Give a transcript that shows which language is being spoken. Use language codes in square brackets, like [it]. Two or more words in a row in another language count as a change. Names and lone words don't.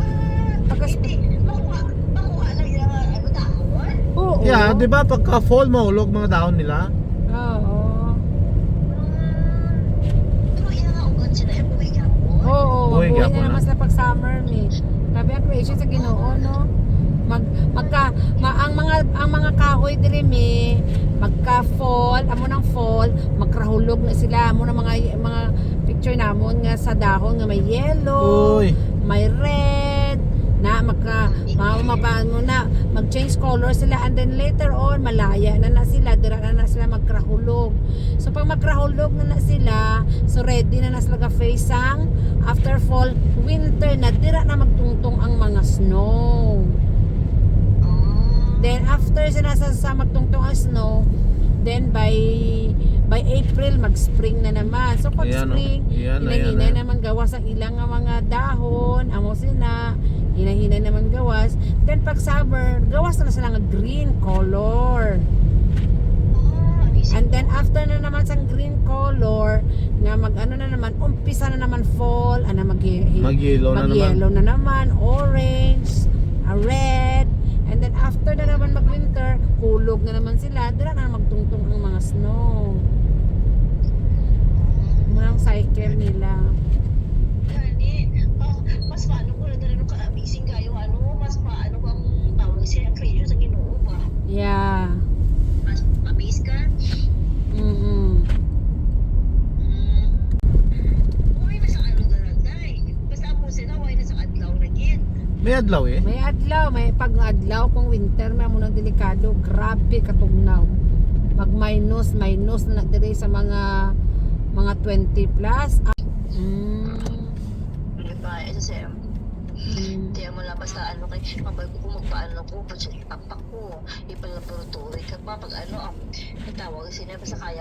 [hil] Pagka [tl] Hindi, makuha lang yung ano dahon. [hil] Oo. Yeah, di ba pagka fall mahulog mga dahon nila? Oo. Pero ilang nga ugat sila, yung buhay ka po. Oo, Buhay mabuhay gyapon na naman na. sila pag summer mi. Sabi ang creation sa Ginoo no. Ang mga kahoy diri mi magka fall, amo nang fall, magkrahulog na sila. Amo nang mga picture namon nga sa dahon nga may yellow, Uy. may red na mapaano na mag-change color sila [en] and then later on [hil] malaya na sila dira na sila magkrahulog. So pag magkrahulog na sila, so ready na sila ga face ang [en] after fall winter [hil] na dira na magtungtong ang mga snow. Then after sila sa magtungtong ang snow, then by April mag-spring na naman. So pag Ayan, oh. spring, Ayan, hinahinay ayan. naman gawas ang ilang nga mga dahon, amo sila, hinahinay naman gawas. Then pag summer, gawas na sila nga [en] green color. And then after [hil] na naman sa [en] green color, [hil] nga mag-ano na naman, umpisa na naman fall, Mag-yellow na naman. mag-yellow na naman, orange, red, [en] and then after [hil] na naman mag-winter, hulog na naman sila, dira na magtungtong ang mga snow. Muna ang cycle nila. Mas paano ko na dala nung ka-amazing kayo, mas paano bang tawag siya ang creation sa Ginoo ba? [en] Yeah. [hil] Mas amaze ka? Uy, nasa ano dalagay. Basta mo sila, uy, nasa adlaw na gid. May adlaw eh. May adlaw, may pag adlaw kung winter may mo nang delikado, grabe katugnaw. Mag minus na diri sa mga 20 plus. Diba, ito siya. Hindi mo lang basta kay mabay ko kung magpaano ko, budget tapak ko, ipalaboratory ka pa, pag tawag sila, basta kaya